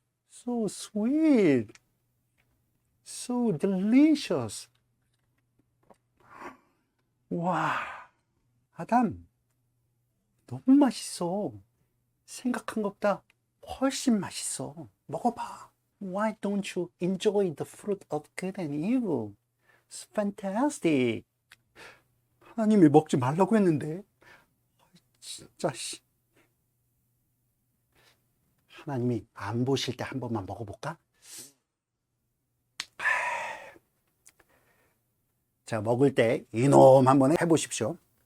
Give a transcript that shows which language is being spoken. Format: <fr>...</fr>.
<en>So sweet. So delicious.</en> <ko>와, 아담, 너무 맛있어. 생각한 것보다 훨씬 맛있어. 먹어봐.</ko> <en>Why don't you enjoy the fruit of good and evil? It's fantastic.</en> <ko>하나님이 먹지 말라고 했는데. 진짜. 하나님이 안 보실 때 한 번만 먹어볼까? 자, 먹을 때 이놈 한번 해보십시오.</ko>